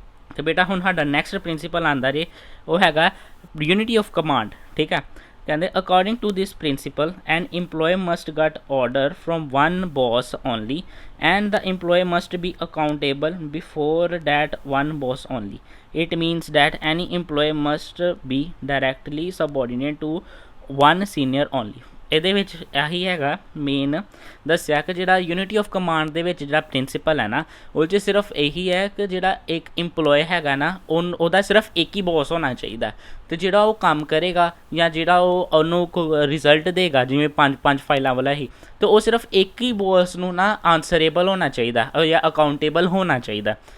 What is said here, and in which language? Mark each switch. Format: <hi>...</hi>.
<pa>ਅਤੇ ਬੇਟਾ ਹੁਣ ਸਾਡਾ ਨੈਕਸਟ ਪ੍ਰਿੰਸੀਪਲ ਆਉਂਦਾ ਜੇ, ਉਹ ਹੈਗਾ ਯੂਨਿਟੀ ਆਫ ਕਮਾਂਡ, ਠੀਕ ਹੈ। ਕਹਿੰਦੇ</pa> <en>According to this principle an employee must get order from one boss only and the employee must be accountable before that one boss only. It means that any employee must be directly subordinate to one senior only.</en> <pa>ਇਹਦੇ ਵਿੱਚ ਇਹੀ ਹੈਗਾ main ਦੱਸਿਆ ਕਿ ਜਿਹੜਾ unity of command ਦੇ ਵਿੱਚ ਜਿਹੜਾ ਪ੍ਰਿੰਸੀਪਲ ਹੈ ਨਾ, ਉਹ 'ਚ ਸਿਰਫ ਇਹੀ ਹੈ ਕਿ ਜਿਹੜਾ ਇੱਕ ਇੰਪਲੋਏ ਹੈਗਾ ਨਾ, ਉਹਦਾ ਸਿਰਫ ਇੱਕ ਹੀ ਬੋਸ ਹੋਣਾ ਚਾਹੀਦਾ, ਅਤੇ ਜਿਹੜਾ ਉਹ ਕੰਮ ਕਰੇਗਾ ਜਾਂ ਜਿਹੜਾ ਉਹਨੂੰ ਰਿਜ਼ਲਟ ਦੇਗਾ, ਜਿਵੇਂ 5 ਫਾਈਲਾਂ ਵਾਲਾ ਹੀ, ਅਤੇ ਉਹ ਸਿਰਫ ਇੱਕ ਹੀ ਬੋਸ ਨੂੰ ਨਾ ਆਨਸਰੇਬਲ ਹੋਣਾ ਚਾਹੀਦਾ ਜਾਂ ਅਕਾਊਂਟੇਬਲ ਹੋਣਾ ਚਾਹੀਦਾ।</pa>